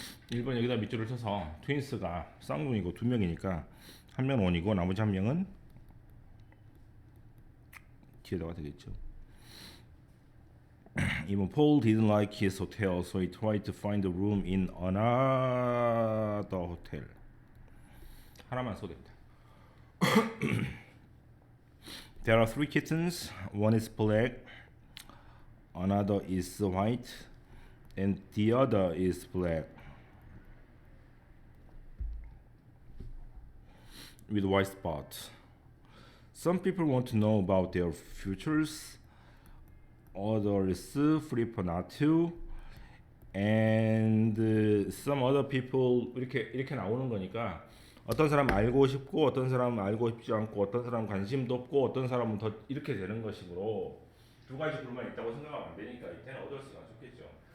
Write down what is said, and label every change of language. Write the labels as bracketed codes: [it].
[ko] 1번 여기다 밑줄을 쳐서 트윈스가 쌍둥이고 2명이니까 한 명은 원이고 나머지 한 명은 뒤에다가 되겠죠. [en] 2번 Paul didn't like his hotel, so he tried to find a room in another hotel. [ko] 하나만 써도 됩니다. [en] There are 3 kittens. One is black, another is white, and the other is black with white spots. Some people want to know about their futures. Others prefer not to. And some other people [ko] 이렇게 나오는 거니까 어떤 사람 알고 싶고 어떤 사람은 알고 싶지 않고 어떤 사람은 관심도 없고 어떤 사람은 더 이렇게 되는 것이므로 두 가지 부류만 있다고 생각하면 안 되니까 이때는 others가 좋겠죠.